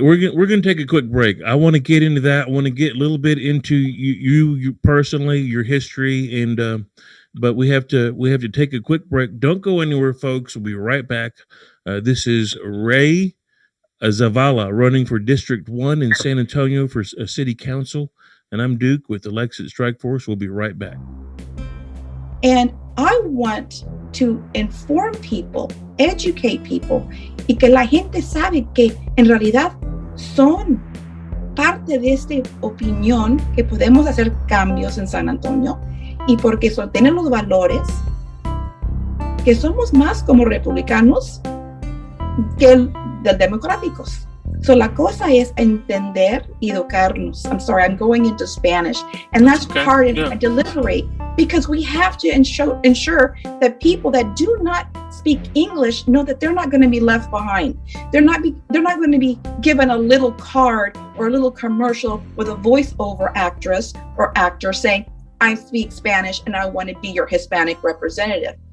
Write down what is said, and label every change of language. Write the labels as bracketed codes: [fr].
[en] We're gonna take a quick break. I want to get into that. I want to get a little bit into you personally, your history, and but we have to take a quick break. Don't go anywhere, folks. We'll be right back. This is Ray Zavala running for District 1 in San Antonio for City Council, and I'm Duke with the Lexit Strike Force. We'll be right back. And I want to inform people, educate people, [es] y que la gente sabe que en realidad son parte de esta opinión que podemos hacer cambios en San Antonio y porque tienen los valores que somos más como republicanos que de democráticos. So la cosa es entender y educarnos. [en] I'm sorry, I'm going into Spanish. And that's okay. hard if Yeah. I deliberate because we have to ensure that people that do not speak English know that they're not going to be left behind. They're not going to be given a little card or a little commercial with a voiceover actress or actor saying, I speak Spanish and I want to be your Hispanic representative.